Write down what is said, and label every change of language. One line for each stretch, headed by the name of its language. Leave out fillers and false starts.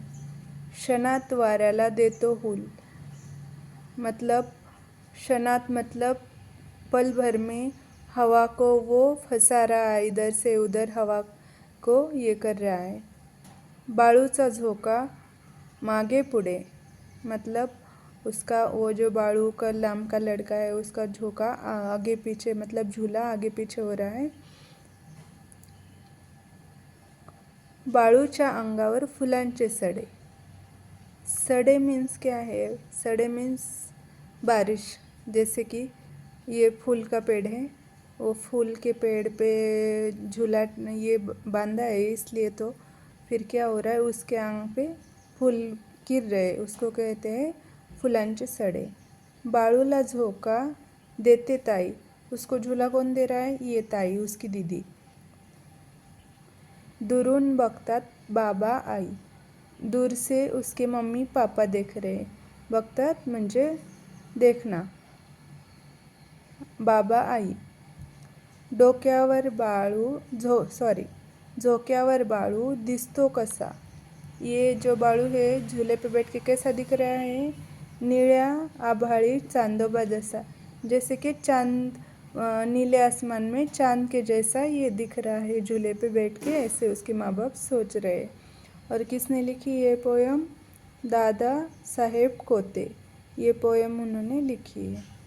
Marathi: क्षणात वाऱ्याला देतो हूल
Hindi: मतलब, क्षणात मतलब पल भर में हवा को वो फंसा रहा है, इधर से उधर हवा को ये कर रहा है।
Marathi: बाळूचा झोका मागे पुढे
Hindi: मतलब उसका वो जो बाळू का नाम का लड़का है उसका झोका आगे पीछे मतलब झूला आगे पीछे हो रहा है।
Marathi: बाळूच्या अंगावर फुलांचे सडे।
Hindi: सडे मीन्स क्या है? सडे मीन्स बारिश। जैसे कि ये फूल का पेड़ है, वो फूल के पेड़ पे झूला ये बांधा है, इसलिए तो फिर क्या हो रहा है, उसके आंग पे फूल गिर रहे, उसको कहते हैं फुलांचे सडे।
Marathi: बाळूला झोका देते ताई,
Hindi: उसको झूला कौन दे रहा है? ये ताई, उसकी दीदी।
Marathi: दुरून बघतात बाबा आई,
Hindi: दूर से उसके मम्मी पापा देख रहे।
Marathi: बघतात म्हणजे देखना, बाबा आई। डोक्यावर बाळू झोक्यावर बाळू दिसतो कसा।
Hindi: ये जो बाळू है झूले पे बैठ के कैसा दिख रहा है?
Marathi: नीळ्या आभाळी चांदोबा
Hindi: जैसा, जैसे कि चांद नीले आसमान में चांद के जैसा ये दिख रहा है झूले पे बैठ के, ऐसे उसके माँ बाप सोच रहे। और किसने लिखी ये पोयम? दादा साहेब कोते, ये पोयम उन्होंने लिखी है।